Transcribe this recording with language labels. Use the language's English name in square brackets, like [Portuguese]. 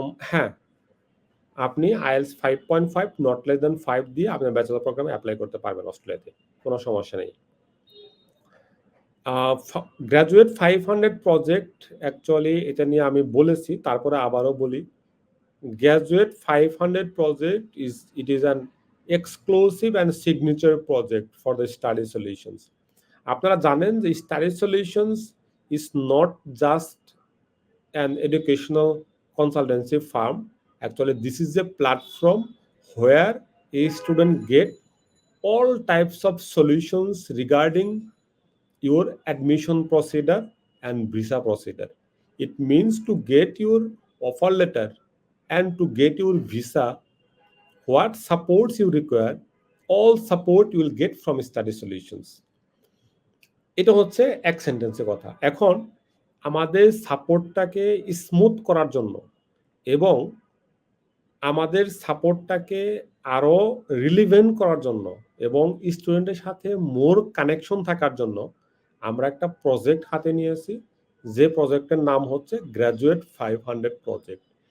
[Bangla] হ্যাঁ, আপনি IELTS 5.5 not less than 5 দিয়ে আপনার ব্যাচেলর প্রোগ্রামে অ্যাপ্লাই করতে পারবেন অস্ট্রেলিয়াতে, কোনো সমস্যা নেই। গ্র্যাজুয়েট 500 প্রজেক্ট অ্যাকচুয়ালি এটা নিয়ে আমি বলেছি, তারপরে আবারও বলি। [English] Graduate 500 project is an exclusive and signature project for the study solutions. [Bangla] আপনারা জানেন যে [English] study solutions is not just an educational consultancy firm. Actually, this is a platform where a student get all types of solutions regarding your admission procedure and visa procedure. It means to get your offer letter and to get your visa, what supports you require, all support you will get from study solutions. [Bangla] এটা হচ্ছে এক সেন্টেন্সের কথা। এখন আমাদের সাপোর্টটাকে smooth করার জন্য এবং আমাদের সাপোর্টটাকে আরো রিলিভেন্ট করার জন্য এবং স্টুডেন্টের সাথে মোর কানেকশন থাকার জন্য আমরা একটা প্রজেক্ট হাতে নিয়েছি, যে প্রজেক্টের নাম হচ্ছে গ্র্যাজুয়েট 500 প্রজেক্ট।